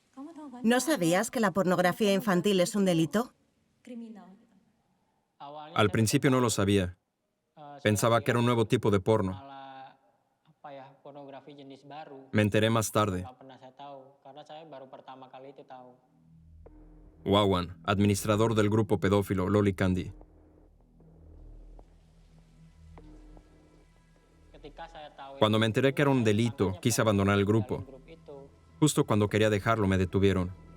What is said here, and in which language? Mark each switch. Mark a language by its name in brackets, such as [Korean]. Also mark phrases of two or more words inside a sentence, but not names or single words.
[Spanish] ¿No sabías que la pornografía infantil es un delito? [Indonesian] Awalnya [Spanish] Al [Indonesian] saya [Spanish] principio no lo sabía. Pensaba que era un nuevo tipo de porno. [Indonesian] malah pornografi jenis baru. [Spanish] Me enteré más tarde. [Indonesian] Nggak pernah saya tahu karena saya baru pertama kali itu tahu. [Spanish] Wawan, administrador del grupo pedófilo Loli Candy. [Indonesian] Ketika saya tahu [Spanish] Cuando me enteré que era un delito, quise abandonar el grupo. [Indonesian] grup itu, [Spanish] Justo cuando quería dejarlo, me detuvieron.